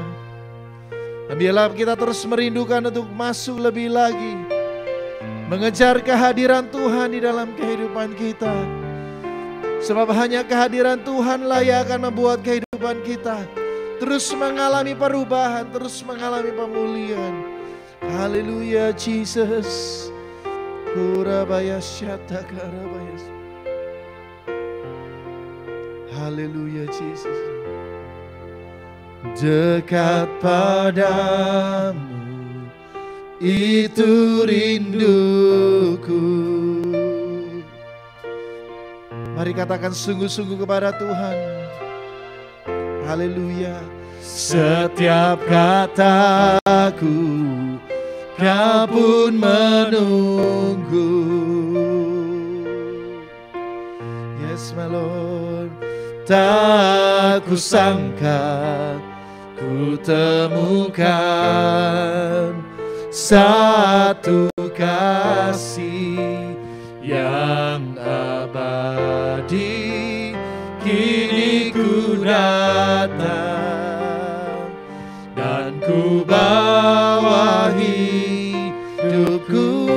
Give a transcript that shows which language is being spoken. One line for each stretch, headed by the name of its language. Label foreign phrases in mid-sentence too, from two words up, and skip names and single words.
Indonesian: Dan biarlah kita terus merindukan untuk masuk lebih lagi, mengejar kehadiran Tuhan di dalam kehidupan kita. Sebab hanya kehadiran Tuhanlah yang akan membuat kehidupan kita terus mengalami perubahan, terus mengalami pemulihan. Haleluya Jesus. Kurabaya syatakarabaya. Haleluya Jesus. Dekat padamu itu rinduku. Mari katakan sungguh-sungguh kepada Tuhan. Haleluya. Setiap kataku Kau pun menunggu.
English: Yes my Lord.
Indonesian: Tak kusangka ku temukan satu kasih yang abadi. Kini ku datang dan ku bawa hidupku,